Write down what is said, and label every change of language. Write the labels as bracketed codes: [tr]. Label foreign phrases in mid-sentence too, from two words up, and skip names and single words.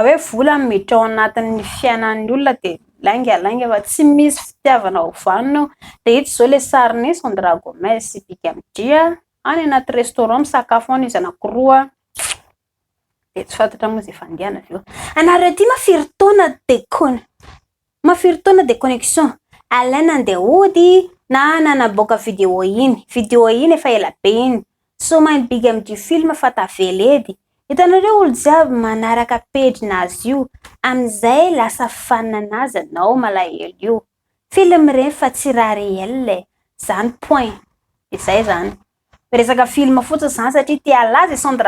[mg] hoe vola miditra ao anatin'ny fiainan'ny olona de lainga fa tsy misy fitiavana ovanona de ito zao le sariny Sandra Gomez sy Big Amdia any anaty restaurant misakafo any izy anankiroa de tsy fantatra moa zay fandehana avy eo anareo ty mafiry taona de connexion alaina andeha ody na nanaboaka video iny efa ela be iny so main Big Amdia film fa taveledy hitanareo olo jiaby manaraka page nazy io amizay lasa fananazy anao malahelo io film reny fa tsy raha réel zany point izay zany resaka film fotsiny zany satria tia laza Sandra